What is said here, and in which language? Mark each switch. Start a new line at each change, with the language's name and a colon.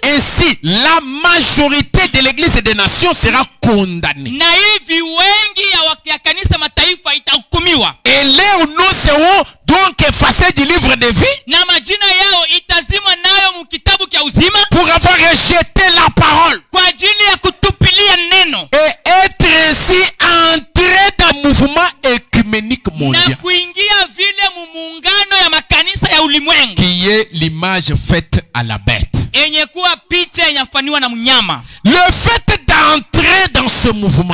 French: Ainsi, la majorité de l'église et des nations sera condamnée.
Swahili: na hivi wengi ya kanisa mataifa itahukumiwa,
French: Et leurs noms seront donc effacés du livre de vie
Swahili: na majina yao itazimwa nayo mkitabu cha uzima
French: pour avoir rejeté la parole
Swahili: kwa ajili ya kutupilia neno
French: et être ainsi entré dans le mouvement écuménique
Swahili: na
French: mondial,
Swahili: kuingia vile muungano ya makanisa ya ulimwengu
French: qui est l'image faite à la bête.
Swahili: yenye kuwa picha yenye kufanywa na mnyama.
French: Le fait d'entrer dans ce mouvement,